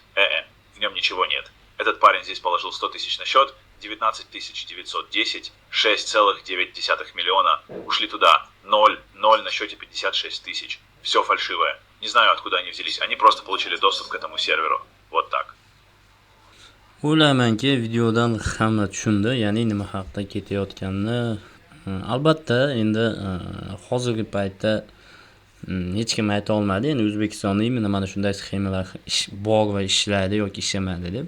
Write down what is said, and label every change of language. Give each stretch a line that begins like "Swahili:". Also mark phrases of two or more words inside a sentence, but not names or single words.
Russian: В нем ничего нет. Этот парень здесь положил 100 тысяч на счет, 19 910, 6,9 миллиона ушли туда. 0 на счете 56 тысяч. Все фальшивое. Не знаю, откуда они взялись. Они просто получили доступ к этому серверу. Вот так.
Uzbek: O'ylaymanki, videodan hamma tushundi, ya'ni nima haqida ketayotganini. Albatta, endi hozirgi paytda hech kim ayta olmadi. Endi O'zbekistonda mana shunday sxemalar bor va ishlaydi yoki ishlamaydi deb.